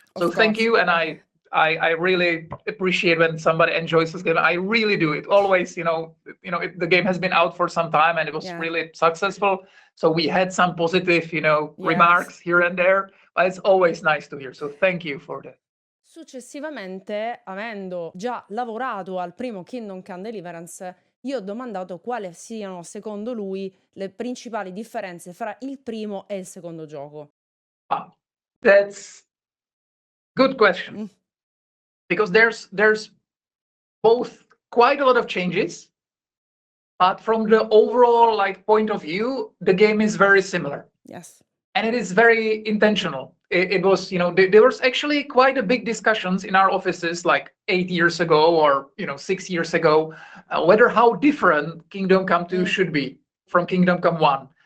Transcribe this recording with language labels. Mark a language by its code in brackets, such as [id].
[en] So thank you, and I really appreciate when somebody enjoys this game. I really do. It always, the game has been out for some time and it was really successful. So we had some positive, remarks here and there, but it's always nice to hear. So thank you for that. [it] Successivamente, avendo già lavorato al primo Kingdom Come Deliverance, io ho domandato quali siano, secondo lui, le principali differenze fra il primo e il secondo gioco. [en] That's good question. Because there's both quite a lot of changes, but from the overall point of view, the game is very similar. Yes. And it is very intentional. It was, there was actually quite a big discussions in our offices like 8 years ago or 6 years ago, whether how different Kingdom Come 2 should be from Kingdom Come 1.